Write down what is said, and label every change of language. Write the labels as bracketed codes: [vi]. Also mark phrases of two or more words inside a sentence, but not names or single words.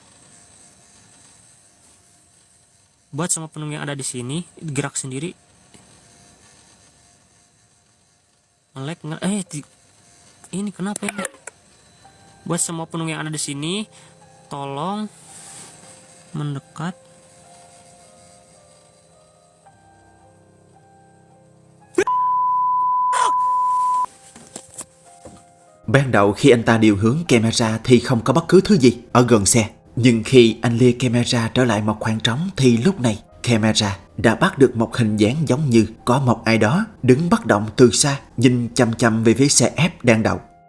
[id] Buat semua penunggu yang ada di sini, gerak sendiri. Ini kenapa ini? Buat semua penunggu yang ada di sini, tolong mendekat. [vi] Ban đầu khi anh ta điều hướng camera thì không có bất cứ thứ gì ở gần xe. Nhưng khi anh lia camera trở lại một khoảng trống thì lúc này camera đã bắt được một hình dáng giống như có một ai đó đứng bất động từ xa, nhìn chằm chằm về phía xe F đang đậu.